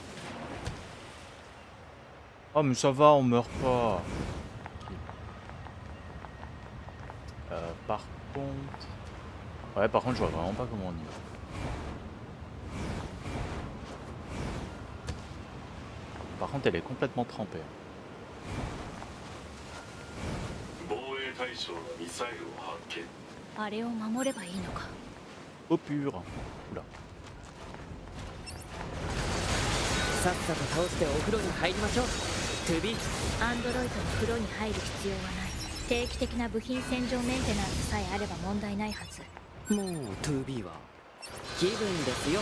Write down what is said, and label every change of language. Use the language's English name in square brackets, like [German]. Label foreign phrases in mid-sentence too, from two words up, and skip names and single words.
[French] Oh mais ça va, on meurt pas. Par contre... Ouais, par contre, je vois vraiment pas comment on y va. Par contre, elle est complètement trempée. [Japanese] 防衛対象のミサイルを発見。あれを守ればいいのか。 [French] Eau pure. Oula. [Japanese] さっさと倒してお風呂に入りましょう。トゥビー。アンドロイドの風呂に入る必要はない。定期的な部品洗浄メンテナンスさえあれば問題ないはず。もうトゥビーは気分ですよ。